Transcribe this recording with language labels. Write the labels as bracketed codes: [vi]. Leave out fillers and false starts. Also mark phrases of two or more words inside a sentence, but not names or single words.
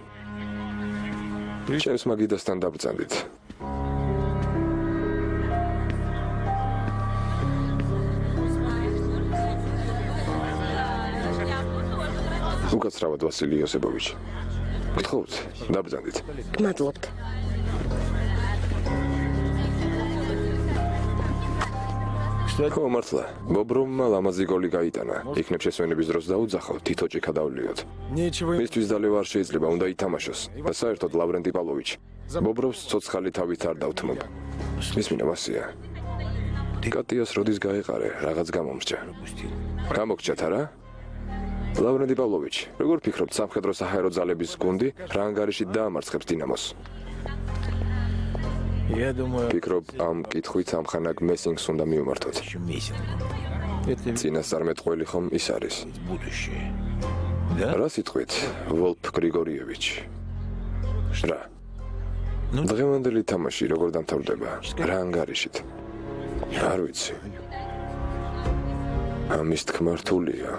[ka] ჩემს მაგიდასთან დაბრძანდით. უკაცრავად ვასილი იოსებოვიჩი. გთხოვთ, დაბრძანდით. გმადლობთ. ხო, მართლა. ბობროვმა ლამაზი გოლი გაიტანა. იქნებ შესვენების დროს დაუძახო, თითო ჭიქა დავლიოთ. [ru] нечего им [ka] მისთვის დალევა არ შეიძლება, უნდა ითამაშოს. და საერთოდ ლავრენტი პავლოვიჩი. ბობროვს ცოცხალი თავით არ დავთმობ. მისმინა ვასია. კატიას როდის გაეყარე, რაღაც გამომრჩა. გამოგჭათ არა? ლავრენტი პავლოვიჩი, როგორ ფიქრობთ სამხედრო საჰაერო ძალების გუნდი რა ანგარიშით დაამარცხებს დინამოს? [ru] Я думаю, [ka] ფიქრობ ამ კითხვით ამხანაგ მესინგს უნდა მიუმართოთ. [ru] еще месяц. Это ведь [ka] წინასწარმეტყველი ხომ ის არის? [ru] будущее. Да? [ka] რა სიტყვით, ვოლფ გრიგორიევიჩ? რა? დღევანდელი თამაში როგორ დამთავრდება? რა ანგარიშით? არ ვიცი. ამის თქმა რთულია.